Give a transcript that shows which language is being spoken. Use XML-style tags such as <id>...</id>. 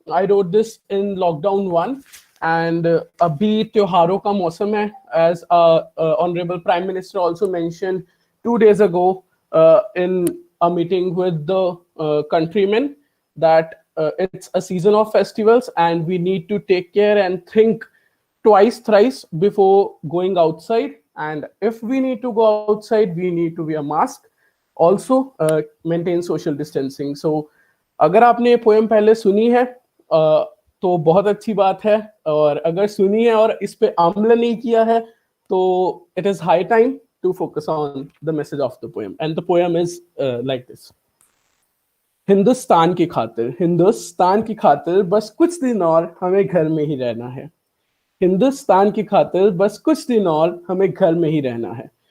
<en>I wrote this in lockdown 1 and</en> <hi>abhi त्योहारों का मौसम है,</hi> <en>as Honorable Prime Minister also mentioned 2 days ago in a meeting with the countrymen that it's a season of festivals and we need to take care and think twice, thrice before going outside. And if we need to go outside, we need to wear a mask. Also, maintain social distancing. So,</en> <hi>अगर आपने ये poem पहले सुनी है तो बहुत अच्छी बात है, और अगर सुनी है और इस पे अमल नहीं किया है तो</hi> <en>it is high time to focus on the message of the poem. And the poem is like this.</en> <hi>Hindustan की खातिर बस कुछ दिन और हमें घर में ही रहना है. हिंदुस्तान की खातिर बस कुछ दिन और हमें घर में ही रहना है.</hi>